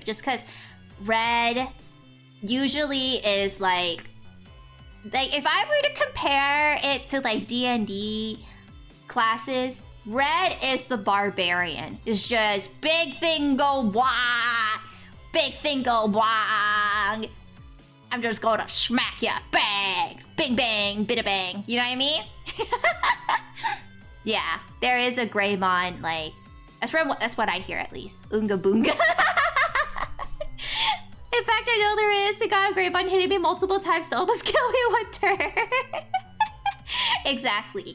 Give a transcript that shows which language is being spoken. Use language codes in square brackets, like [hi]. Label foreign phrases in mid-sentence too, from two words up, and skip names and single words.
[en] Just because red usually is like if I were to compare it to like D&D classes, red is the barbarian. It's just big thing go wah, big thing go wah. I'm just gonna smack ya, bang, bing bang, bida bang. You know what I mean? Yeah, there is a Greymon, like that's what I hear at least. Oonga boonga. In fact, I know there is. The guy Greymon hitting me multiple times to almost kill me one turn. Exactly.